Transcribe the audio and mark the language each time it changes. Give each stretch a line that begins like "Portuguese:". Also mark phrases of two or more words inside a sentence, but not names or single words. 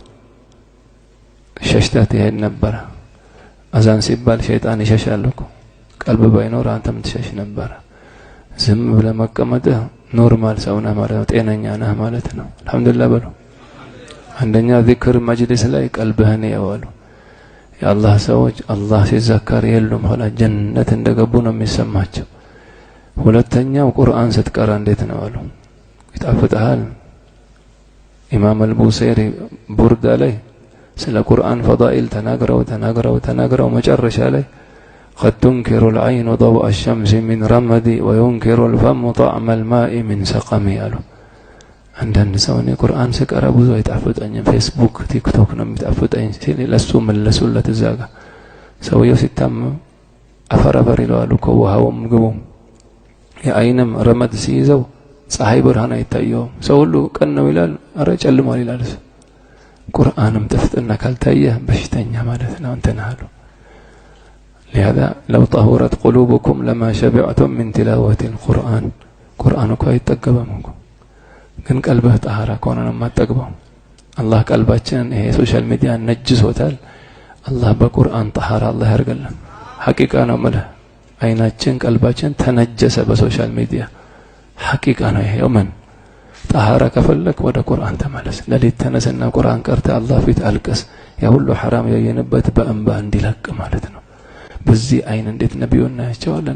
Amharic: ሸሽተት ይሄድ ነበር። አዛን ሲባል ሸይጣን ይሸሻል እኮ። ቀልብ ባይኖር አንተም ትሸሽ ነበር። ዝም ብለህ መቀመጥ ኖርማል ሰው ነህ ማለት ነው፣ ጤነኛ ነህ ማለት ነው። አልহামዱሊላህ በሉ። አንደኛ ዚክር መጅሊስ ላይ ቀልብህን ያዋሉ። የአላህ ሰዎች አላህ ሲዘከር የሉም ሆላ ጀነት እንደገቡ ነው የሚሰማቸው። ሁለተኛው ቁርአን ስትቀራ እንዴት ነው አሉ ይጣፍጣል። ኢማም አልቡሰይሪ ቡርዳ ላይ ስለ ቁርአን ፈዳኢል ተናግረው መጨረሻ ላይ
Arabic: قد تنكر العين ضوء الشمس من رمدي وينكر الفم طعم الماء من سقمي
Amharic: አሉ። አንዳንድ ሰው እኔ ቁርአን ስቀራ ብዙ አይጣፍጠኝም፣ ፌስቡክ ቲክቶክ ነው የሚጣፍጠኝ ሲል ለሱ መለሱለት። እዛ ጋር ሰውየው ሲታመም አፈር ይለዋል እኮ ውሃውም ምግቡም። የአይንም ረመድ ሲይዘው ፀሐይ ብርሃን አይታየውም። ሰው ሁሉ ቀን ነው ይላል፣ አረ ጨልሟል ይላል። ቁርአንም ጥፍጥና ካልታየ በሽተኛ ማለት ነው እንትን አሉ።
Arabic: لهذا لو طهرت قلوبكم لما شبعتم من تلاوة القرآن
Amharic: ቁርአን እኮ አይጠገበም እኮ፣ ግን ቀልብህ ጣሃራ ከሆነ ነው የማትጠግበው። አላህ ቀልባችንን ይሄ
English: social media
Amharic: ነጅሶታል። አላህ በቁርአን ጣሃራ አላህ ያርገልን። ሐቂቃ ነው ማለት አይናችን ቀልባችን ተነጀሰ በሶሻል ሚዲያ ሐቂቃ ነው ይሄ። ምን ጣሃራ ከፈለክ ወደ ቁርአን ተመለስ። ለሊት ተነስና ቁርአን ቀርተ አላህ ፊት አልቀስ። ያ ሁሉ ሐራም ያየንበት በእንባ እንዲለቅ ማለት ነው። በዚህ አይን እንዴት ነብዩን እናያቸዋለን?